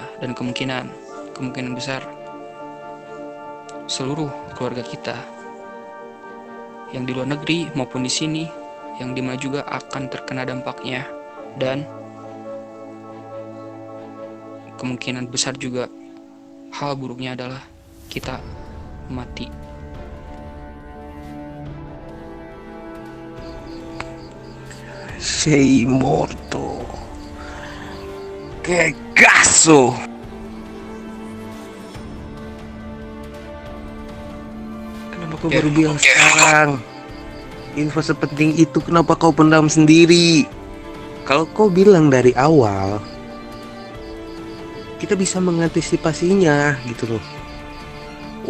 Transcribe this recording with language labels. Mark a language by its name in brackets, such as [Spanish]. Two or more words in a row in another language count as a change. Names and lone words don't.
[Indonesian] Dan kemungkinan besar seluruh keluarga kita yang di luar negeri maupun di sini, yang di mana juga akan terkena dampaknya. Dan kemungkinan besar juga hal buruknya adalah kita mati. [Italian] Sei morto. Che cazzo? [Indonesian] Kenapa kau baru bilang sekarang? Info sepenting itu kenapa kau pendam sendiri? Kalau kau bilang dari awal, kita bisa mengantisipasinya gitu loh.